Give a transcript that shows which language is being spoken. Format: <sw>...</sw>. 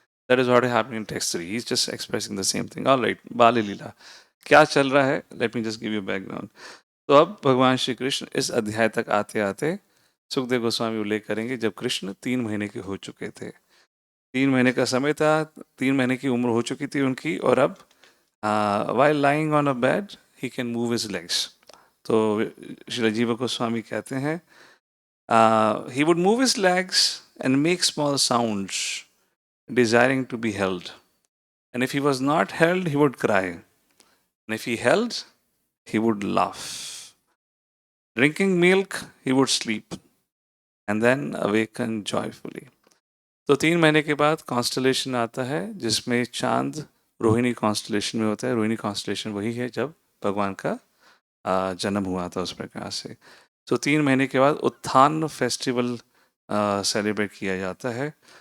<en>That is what happening in text 3। He is just expressing the same thing. Alright,</en> <hi>बाल लीला क्या चल रहा है,</hi> <en>Let me just give you background.</en> <hi>तो अब भगवान श्री कृष्ण इस अध्याय तक आते आते सुखदेव गोस्वामी उल्लेख करेंगे जब कृष्ण 3 महीने के हो चुके थे। 3 महीने का समय था, 3 महीने की उम्र हो चुकी थी उनकी, और अब</hi> <en>while lying on a bed he can move his legs.</en> <hi>तो श्री जीव गोस्वामी कहते हैं</hi> <en>he would move his legs and make small sounds desiring to be held, and if he was not held he would cry, and if he held he would laugh. Drinking milk he would sleep and then awaken joyfully.</en> <hi>तो 3 महीने के बाद constellation आता है जिसमें चांद Rohini constellation में होता है। रोहिणी कॉन्स्टलेशन वही है जब भगवान का जन्म हुआ था, उस प्रकार से। तो 3 महीने के बाद उत्थान फेस्टिवल सेलिब्रेट किया जाता है।</hi>